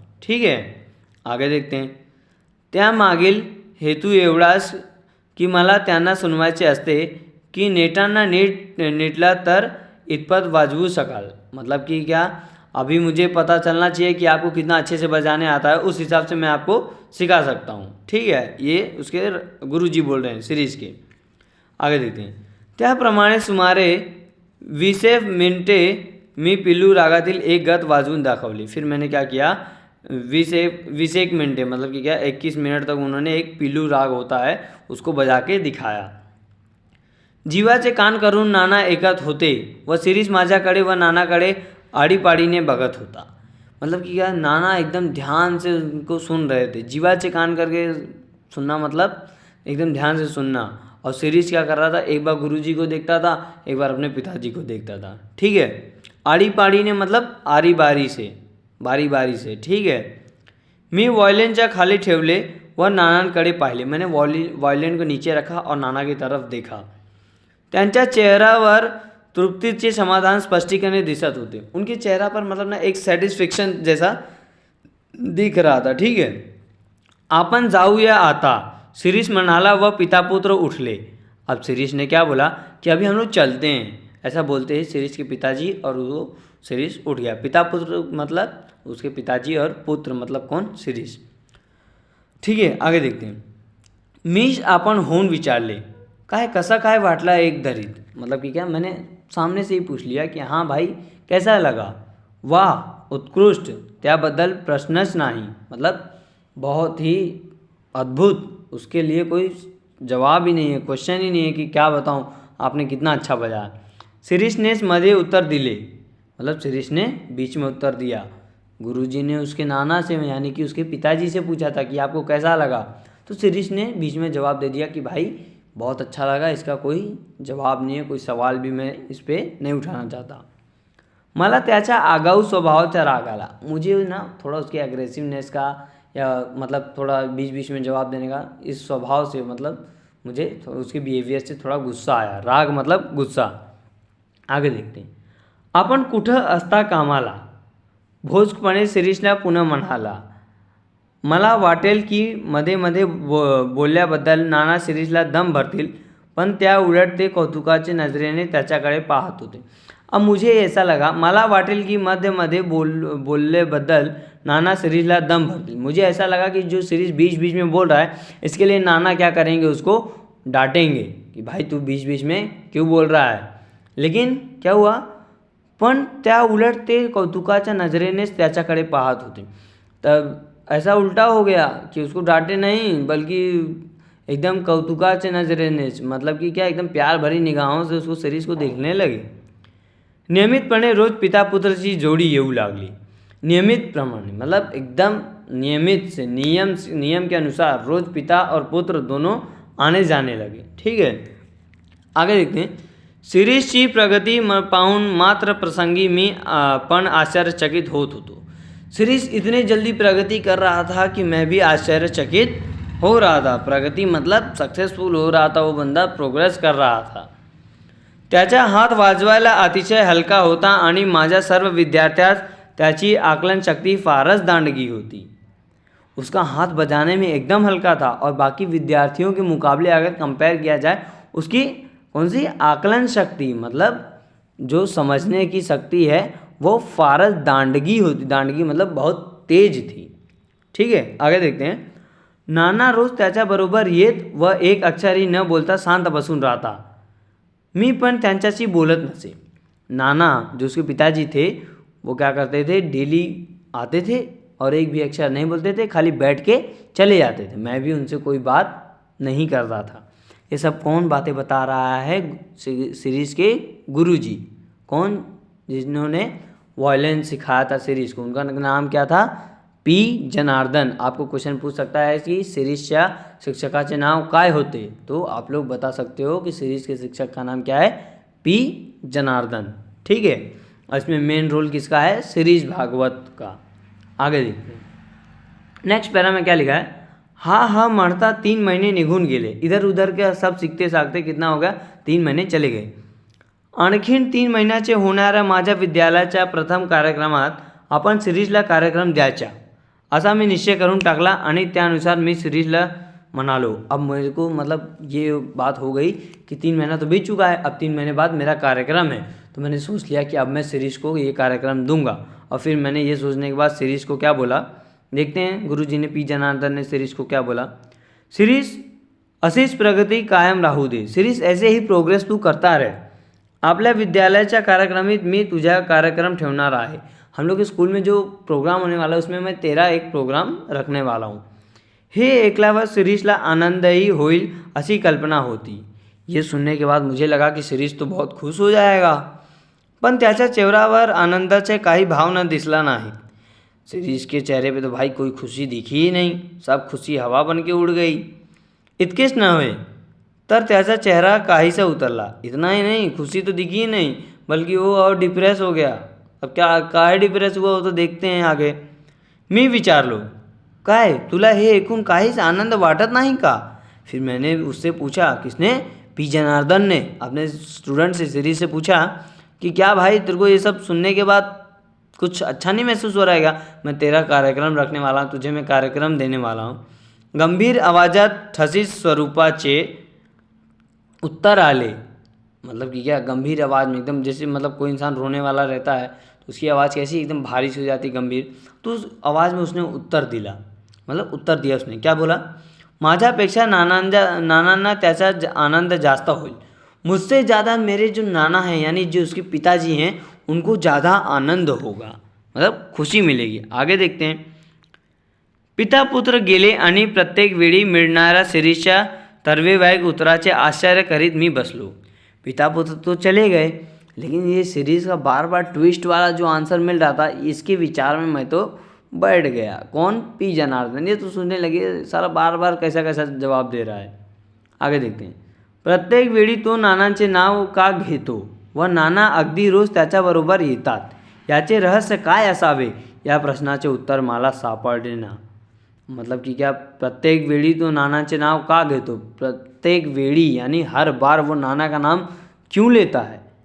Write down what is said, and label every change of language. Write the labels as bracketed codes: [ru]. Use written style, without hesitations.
[hi] ठीक है, आगे देखते हैं। [mr] त्यामागील हेतू एवढाच की मला त्यांना सुनवायचे असते की नेटांना नीट नीटला तर इतपत वाजवू शकाल। [hi] मतलब कि क्या, अभी मुझे पता चलना चाहिए कि आपको कितना अच्छे से बजाने आता है, उस हिसाब से मैं आपको सिखा सकता हूँ। ठीक है, ये उसके गुरुजी बोल रहे हैं शिरीष के। आगे देखते हैं। [mr] त्याप्रमाणे सुमारे 20 मिनिटे मी पिल्लू रागातील एक गत वाजवून दाखवली। [hi] फिर मैंने क्या किया, 21 मिनटे मतलब कि क्या 21 मिनट तक उन्होंने एक पिल्लू राग होता है उसको बजा के दिखाया। [mr] जीवाचे कान करून नाना ऐकत होते व शिरीष माझ्याकडे व नानाकडे आडीपाडीने बघत होता। [hi] मतलब कि क्या, नाना एकदम ध्यान से उनको सुन रहे थे। जीवाचे कान करके सुनना मतलब एकदम ध्यान से सुनना। और शिरीष क्या कर रहा था, एक बार गुरुजी को देखता था, एक बार अपने पिताजी को देखता था। ठीक है, आड़ी पाड़ी ने मतलब आरी बारी से, बारी बारी से। [mr] ठीक है, मी वॉयलिनच्या खाली ठेवले व नानांकडे पाहिले। [hi] मैंने वॉयलिन को नीचे रखा और नाना की तरफ देखा। [mr] त्यांच्या चेहऱ्यावर तृप्तीचे समाधान स्पष्टीकरण दिसत होते। [hi] उनके चेहरा पर मतलब ना एक सेटिस्फेक्शन जैसा दिख रहा था। [mr] ठीक है, आपण जाऊया आता, शिरीष म्हणाला व पितापुत्र उठले। [hi] अब शिरीष ने क्या बोला कि अभी हम लोग चलते हैं, ऐसा बोलते हैं शिरीष के पिताजी, और वो शिरीष उठ गया। पिता पुत्र मतलब उसके पिताजी और पुत्र मतलब कौन, शिरीष। ठीक है, आगे देखते हैं। [mr] मीच आपण होऊन विचारले, काय कसा काय वाटला एकंदरीत। [hi] मतलब कि क्या, मैंने सामने से ही पूछ लिया कि हाँ भाई कैसा लगा। [mr] वाह उत्कृष्ट, त्याबद्दल प्रश्नच नाही, [hi] मतलब बहुत ही अद्भुत, उसके लिए कोई जवाब ही नहीं है, क्वेश्चन ही नहीं है कि क्या बताऊँ आपने कितना अच्छा बजाया। शिरीष ने [mr] मध्ये उत्तर दिले, [hi] मतलब शिरीष ने बीच में उत्तर दिया। गुरुजी ने उसके नाना से यानी कि उसके पिताजी से पूछा था कि आपको कैसा लगा, तो शिरीष ने बीच में जवाब दे दिया कि भाई बहुत अच्छा लगा, इसका कोई जवाब नहीं है, कोई सवाल भी मैं इस पर नहीं उठाना चाहता। [mr] मला त्याच्या आगाऊ स्वभावाचा राग आला। [hi] मुझे ना थोड़ा उसके एग्रेसिवनेस का या मतलब थोड़ा बीच बीच में जवाब देने का इस स्वभाव से मतलब मुझे उसके बिहेवियर से थोड़ा गुस्सा आया। राग मतलब गुस्सा। आगे देखते हैं। [mr] आपण कुठं असता कामाला, भोजपणे शिरीषला पुन्हा म्हणाला। मला वाटेल की मध्ये मध्ये बोलल्याबद्दल नाना शिरीषला दम भरतील, पण त्या उलट ते कौतुकाचे नजरेने त्याच्याकडे पाहत होते। [hi] अब मुझे ऐसा लगा, [mr] मला वाटेल कि मध्य मध्य बोलने बदल नाना शिरीषला दम भरतील। [hi] मुझे ऐसा लगा कि जो शिरीष बीच बीच में बोल रहा है, इसके लिए नाना क्या करेंगे, उसको डांटेंगे कि भाई तू बीच बीच में क्यों बोल रहा है। लेकिन क्या हुआ, [mr] पण त्या उलट ते कौतुकाच्या नजरेनेच त्याच्याकडे पाहत होते। [hi] तब ऐसा उल्टा हो गया कि उसको डांटे नहीं, बल्कि एकदम कौतुकाच्या नजरेनेच, मतलब कि क्या, एकदम प्यार भरी निगाहों से उसको शिरीष को देखने लगे। [mr] नियमितपणे रोज पिता पुत्राची जोडी येऊ लागली। [hi] नियमित प्रमाणे मतलब एकदम नियमित से, नियम के अनुसार रोज पिता और पुत्र दोनों आने जाने लगे। ठीक है, आगे देखते हैं। [mr] शिरीषची प्रगती पाहून मात्र प्रसंगी मी पण आश्चर्यचकित होत होतो। [hi] शिरीष इतने जल्दी प्रगति कर रहा था कि मैं भी आश्चर्यचकित हो रहा था। प्रगति मतलब सक्सेसफुल हो रहा था, वो बंदा प्रोग्रेस कर रहा था। [mr] त्याचा हात वाजवायला अतिशय हलका होता आणि माझ्या सर्व विद्यार्थ्यास त्याची आकलन शक्ति फारच दांडगी होती। [hi] उसका हाथ बजाने में एकदम हल्का था और बाकी विद्यार्थियों के मुकाबले अगर कंपेयर किया जाए, उसकी कौन सी आकलन शक्ति मतलब जो समझने की शक्ति है वो [mr] फारच दांडगी होती। [hi] दांडगी मतलब बहुत तेज थी। ठीक है, आगे देखते हैं। [mr] नाना रोज त्याच्याबरोबर येत व एक अक्षरही न बोलता शांत बसून राहता। मी पण त्यांच्याशी बोलत नसे। [hi] नाना जो उसके पिताजी थे वो क्या करते थे, डेली आते थे और एक भी अक्षर नहीं बोलते थे, खाली बैठ के चले जाते थे। मैं भी उनसे कोई बात नहीं करता था। ये सब कौन बातें बता रहा है, शिरीष के गुरुजी। कौन, जिन्होंने वायलिन सिखाया था शिरीष को, उनका नाम क्या था, पी जनार्दन। आपको क्वेश्चन पूछ सकता है कि [mr] शिरीषच्या शिक्षकाचे नाव काय होते, [hi] तो आप लोग बता सकते हो कि शिरीष के शिक्षक का नाम क्या है, पी जनार्दन। ठीक है, और इसमें मेन रोल किसका है, शिरीष भागवत का। आगे देखते हैं नेक्स्ट पैरा में क्या लिखा है, [mr] हा म्हणता 3 महिने निघून गेले, [hi] इधर उधर के सब सीखते साखते कितना हो गया, 3 महिने चले गए। [mr] आणखीन 3 महिन्याचे होणाऱ्या माझ्या विद्यालयाच्या प्रथम कार्यक्रमात आपण शिरीषला कार्यक्रम द्यायचा असा मी निश्चय करून टाकला आणि त्यानुसार मी शिरीषला म्हणालो। [hi] अब मेरे को मतलब ये बात हो गई कि 3 महीना तो बीत चुका है, अब 3 महीने बाद मेरा कार्यक्रम है, तो मैंने सोच लिया कि अब मैं शिरीष को ये कार्यक्रम दूंगा। और फिर मैंने ये सोचने के बाद शिरीष को क्या बोला, देखते हैं गुरुजी ने, पी जनार्दन ने शिरीष को क्या बोला, [mr] शिरीष अशीच प्रगती कायम राहू दे, [hi] शिरीष ऐसे ही प्रोग्रेस तू करता रहे, [mr] आपल्या विद्यालयाच्या कार्यक्रमित मी तुझा कार्यक्रम ठेवणार आहे। [hi] हम लोग के स्कूल में जो प्रोग्राम होने वाला है उसमें मैं तेरा एक प्रोग्राम रखने वाला हूँ। [mr] हे ऐकल्यावर शिरीषला आनंदही होईल अशी कल्पना होती। [hi] ये सुनने के बाद मुझे लगा कि शिरीष तो बहुत खुश हो जाएगा, [mr] पण त्याच्या चेहऱ्यावर आनंदाचे काही भाव न दिसला नाही। [hi] शिरीष के चेहरे पे तो भाई कोई खुशी दिखी ही नहीं, सब खुशी हवा बन के उड़ गई। [mr] इतकेच नव्हे तर त्याचा चेहरा काहीसा उतरला, [hi] इतना ही नहीं खुशी तो दिखी ही नहीं बल्कि वो और डिप्रेस हो गया। अब क्या काय डिप्रेस हुआ वो तो देखते हैं आगे। [mr] मी विचारलो, काय तुला हे ऐकून काहीच आनंद वाटत नाही का? [hi] फिर मैंने उससे पूछा, किसने, पी जनार्दन ने अपने स्टूडेंट से, शिरीष से पूछा कि क्या भाई तेरे को ये सब सुनने के बाद कुछ अच्छा नहीं महसूस हो रहा है क्या? मैं तेरा कार्यक्रम रखने वाला हूँ, तुझे मैं कार्यक्रम देने वाला हूँ। [mr] गंभीर आवाजात ठसीस स्वरूपाचे उत्तर आले, [hi] मतलब कि क्या गंभीर आवाज़ में एकदम, जैसे मतलब कोई इंसान रोने वाला रहता है तो उसकी आवाज़ कैसी एकदम भारी सी हो जाती गंभीर, तो उस आवाज़ में उसने उत्तर दिला, मतलब उत्तर दिया उसने। क्या बोला, [mr] माझ्यापेक्षा नानांना त्याचा आनंद जास्त होईल, [hi] मुझसे ज़्यादा मेरे जो नाना हैं यानी जो उसके पिताजी हैं उनको ज़्यादा आनंद होगा, मतलब खुशी मिलेगी। आगे देखते हैं, [mr] पिता पुत्र गेले आणि प्रत्येक वेळी मिळणाऱ्या शिरीषच्या तर्वेवाईक उत्तराचे आश्चर्य करीत मी बसलो। [hi] पिता पुत्र तो चले गए, लेकिन ये शिरीष का बार बार ट्विस्ट वाला जो आंसर मिल रहा था, इसके विचार में मैं तो बैठ गया। कौन, पी जनार्दन। ये तो सुनने लगे सारा बार बार कैसा कैसा जवाब दे रहा है। आगे देखते हैं, [mr] प्रत्येक वेळी तो नानांचे नाव का घेतो व नाना अगदी रोज त्याच्याबरोबर येतात, याचे रहस्य काय असावे, या प्रश्नाचे उत्तर मला सापडले ना। [hi] मतलब कि क्या [mr] प्रत्येक वेळी तो नानाचे नाव का घेतो, [hi] प्रत्येक वेळी यानी हर बार वो नाना का नाम क्यों लेता है।